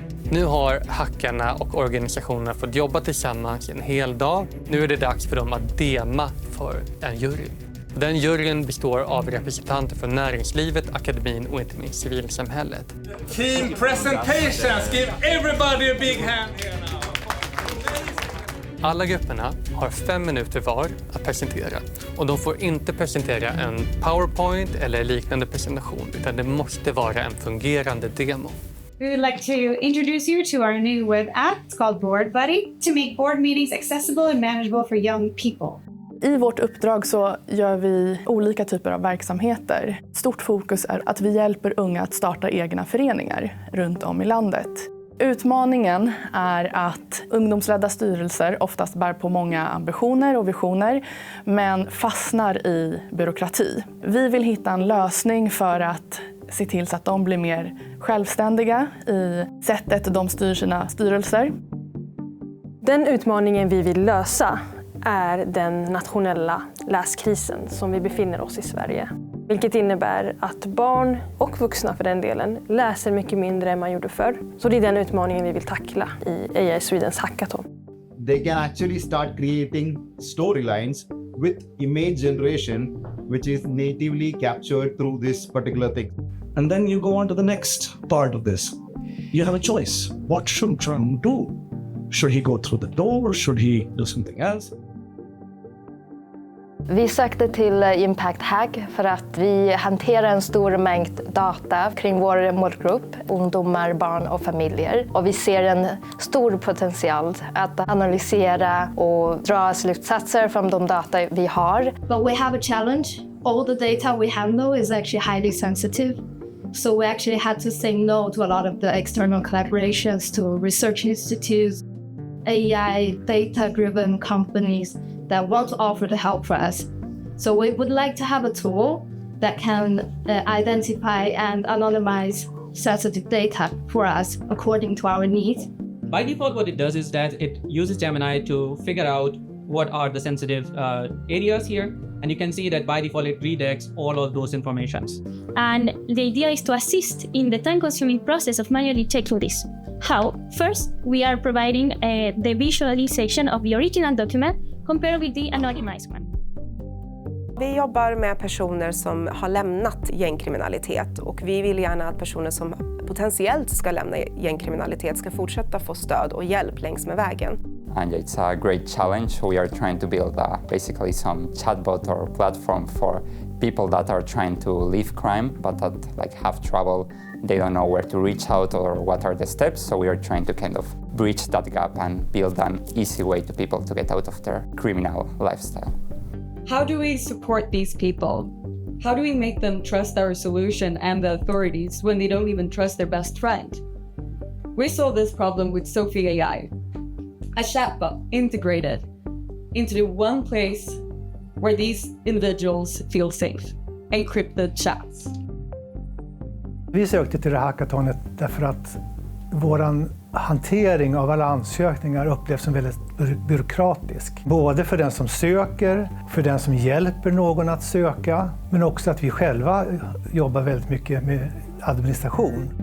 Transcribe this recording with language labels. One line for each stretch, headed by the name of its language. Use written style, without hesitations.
Swedish: Nu har hackarna och organisationerna fått jobba tillsammans en hel dag. Nu är det dags för dem att dema för en jury. Den juryn består av representanter från näringslivet, akademin och inte minst civilsamhället.
English: Team presentations, give everybody a big hand here now.
Swedish: Alla grupperna har 5 minuter var att presentera, och de får inte presentera en PowerPoint eller liknande presentation, utan det måste vara en fungerande demo.
English: We would like to introduce you to our new web app. It's called Board Buddy to make board meetings accessible and manageable for young people.
Swedish: I vårt uppdrag så gör vi olika typer av verksamheter. Stort fokus är att vi hjälper unga att starta egna föreningar runt om i landet. Utmaningen är att ungdomsledda styrelser oftast bär på många ambitioner och visioner, men fastnar i byråkrati. Vi vill hitta en lösning för att se till så att de blir mer självständiga i sättet de styr sina styrelser. Den utmaningen vi vill lösa är den nationella läskrisen som vi befinner oss i Sverige. Vilket innebär att barn och vuxna för den delen läser mycket mindre än man gjorde förr. Så det är den utmaningen vi vill tackla i AI Swedens hackathon.
English: They can actually start creating storylines with image generation which is natively captured through this particular thing. And then you go on to the next part of this. You have a choice. What should Trump do? Should he go through the door? Should he do something else?
Swedish: Vi sökte till Impact Hack för att vi hanterar en stor mängd data kring vår målgrupp, ungdomar, barn och familjer. Och vi ser en stor potential att analysera och dra slutsatser från de data vi har.
English: But we have a challenge. All the data we handle is actually highly sensitive. So we actually had to say no to a lot of the external collaborations to research institutes, AI data-driven companies that want to offer the help for us. So we would like to have a tool that can identify and anonymize sensitive data for us according to our needs. By default, what it does is that it uses Gemini to figure out what are the sensitive areas here. And you can see that by default, it redirects all of those informations. And the idea is to assist in the time-consuming process of manually checking this. How? First, we are providing the visualization of the original document compared with the anonymized one.
Swedish: Vi jobbar med personer som har lämnat gängkriminalitet, och vi vill gärna att personer som potentiellt ska lämna gängkriminalitet ska fortsätta få stöd och hjälp längs med vägen.
English: And it's a great challenge. We are trying to build basically some chatbot or platform for people that are trying to leave crime but that have trouble. They don't know where to reach out or what are the steps. So we are trying to kind of bridge that gap and build an easy way to people to get out of their criminal lifestyle. How do we support these people? How do we make them trust our solution and the authorities when they don't even trust their best friend? We solved this problem with Sophie AI, a chatbot integrated into the one place where these individuals feel safe, encrypted chats.
Swedish: Vi sökte till det här hackathonet därför att våran hantering av alla ansökningar upplevs som väldigt byråkratisk. Både för den som söker, för den som hjälper någon att söka, men också att vi själva jobbar väldigt mycket med administration.